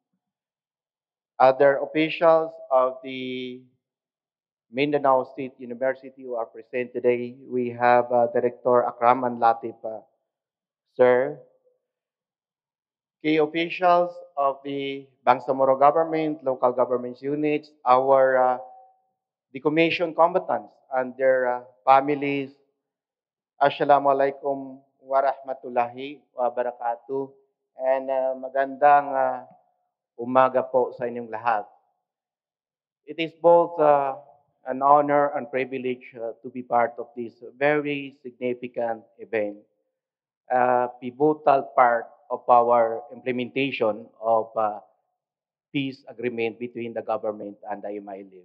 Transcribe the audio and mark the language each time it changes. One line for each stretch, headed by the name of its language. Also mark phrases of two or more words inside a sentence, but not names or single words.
English: Other officials of the Mindanao State University who are present today, we have Director Akraman Latif, sir. Key officials of the Bangsamoro government, local government units, our decommissioned combatants and their families.
Arabic: السلام عليكم ورحمة الله وبركاته.
Filipino: And magandang umaga po sa inyong lahat.
English: It is both an honor and privilege to be part of this very significant event, a pivotal part of our implementation of peace agreement between the government and the MILF.